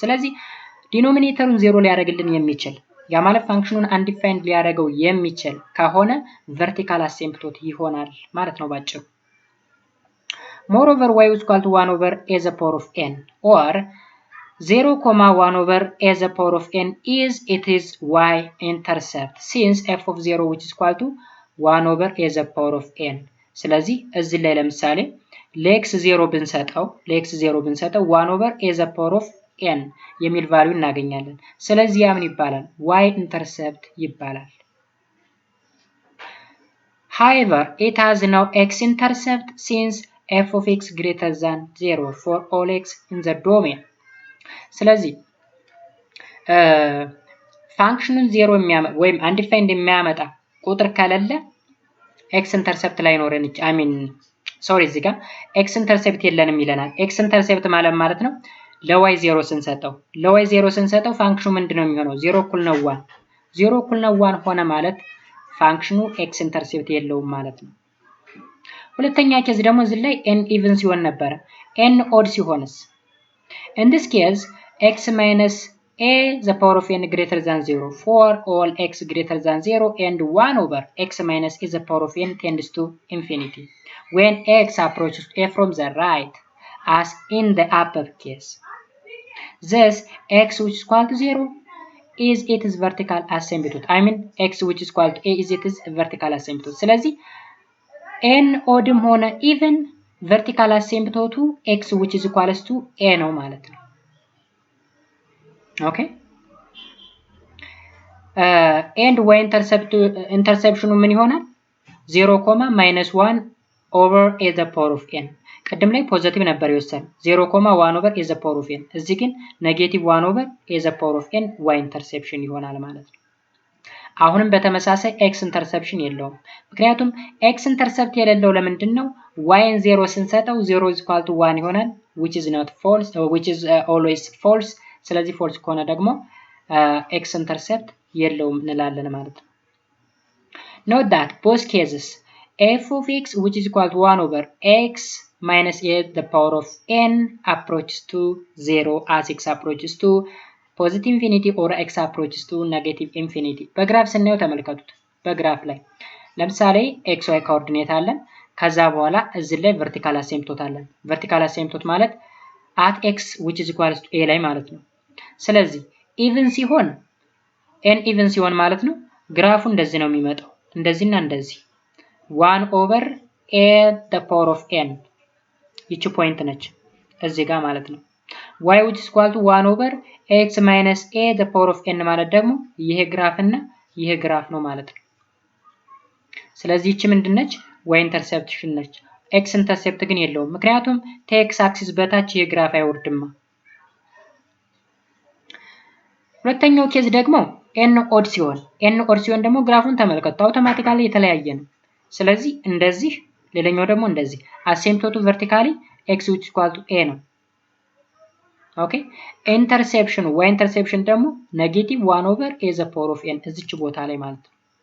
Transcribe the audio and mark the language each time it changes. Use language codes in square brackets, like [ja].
[am] ስለዚህ ዲኖሚኔተሩን 0 ሊያደርግልን የሚችል ያ ማለት ፋንክሽኑን undefined ሊያደርገው የሚችል ከሆነ vertical asymptote ይሆናል ማለት ነው ባጭሩ። [en] Moreover, y is equal to 1 over a the power of n or 0, 1 over a the power of n is y intercept since f of 0 which is equal to 1 over a the power of n. [am] ስለዚህ እዚህ ላይ ለምሳሌ ለx 0 ብንሰጠው 1 over a the power of n የሚል ቫልዩ እናገኛለን። ስለዚህ ያ ምን ይባላል? [en] y intercept ይባላል። However, it has no x intercept since f of x greater than 0 for all x in the domain. [am] ስለዚህ ፋንክሽኑን 0 የሚያመጣ ወይም undefined የሚያመጣ ቁጥር ከሌለ x intercept ላይ ኖረን እዚህ ጋር x intercept የለንም ይለናል። x intercept ማለት ነው ለy 0 ስንሰጠው ፋንክሽኑ ምንድነው የሚሆነው? 0 እኩል ነው 1 0 እኩል ነው 1 ሆነ ማለት ፋንክሽኑ x intercept የለውም ማለት ነው። ሁለተኛ ኬዝ ደግሞ እዚህ ላይ n even ሲሆን ነበር። n odd ሲሆንስ? [en] In this case x minus a the power of n greater than 0 for all x greater than 0 and 1 over x minus a the power of n tends to infinity when x approaches a from the right as in the upper case. Thus x which is equal to 0 is its vertical asymptote. x which is equal to a is its vertical asymptote. [am] ስለዚህ n oddም ሆነ even vertical asymptote x which is equals to a ነው ማለት ነው። [en] Okay? And y interception [am] ምን ይሆናል? [en] 0, -1 over a the power of n. [am] ቀደም ላይ ፖዚቲቭ ነበር ይወሰን 0, 1 over a the power of n። እዚህ ግን ኔጌቲቭ 1 over a the power of n y interception ይሆናል ማለት ነው። አሁንም በተመሳሳይ x interception የለውም። ምክንያቱም x intercept የሌለው ለምንድን ነው? [en] y 0 ስንሰጠው 0 is equal to 1 ይሆናል which is not false which is always false። [am] ስለዚህ false ከሆነ ደግሞ x intercept የለውም እንላለን ማለት ነው። [en] Note that both cases f of x which is equal to 1 over x minus a the power of n approaches to 0 as x approaches to positive infinity or x approaches to negative infinity. [am] በግራፍ ስናየው ተመልከቱት። በግራፍ ላይ ለምሳሌ xy ኮኦርዲኔት አለን። ከዛ በኋላ እዚህ ላይ vertical asymptote አለን። vertical asymptote ማለት [en] at x which is equal to a [am] ላይ ማለት ነው። ስለዚህ even ሲሆን ማለት ነው ግራፉ እንደዚህ ነው የሚመጣው። እንደዚህና እንደዚህ 1 over a the power of n ይቺ ፖይንት ነች እዚህ ጋር ማለት ነው። y which is equal to 1 over x minus a the power of n ማለት ደግሞ ይሄ ግራፍና ይሄ ግራፍ ነው ማለት ነው። ስለዚህ ይቺ ምንድነች? y interception ነች። x intercept ግን የለውም። ምክንያቱም ከx አክሲስ በታች ይሄ ግራፍ አይወርድማ። ሁለተኛው ኬዝ ደግሞ n ኦድ ሲሆን ደግሞ ግራፉን ተመልከቱ አውቶማቲካሊ የተለያየ ነው። ስለዚህ እንደዚህ ሌላኛው ደግሞ እንደዚህ አሲምፕቶቱ ቨርቲካሊ x which is equal to a ነው። ኦኬ ኢንተርሴፕሽን y ኢንተርሴፕሽን ደግሞ ኔጌቲቭ 1 ኦቨር a the power of n እዚች ቦታ ላይ ማለት ነው።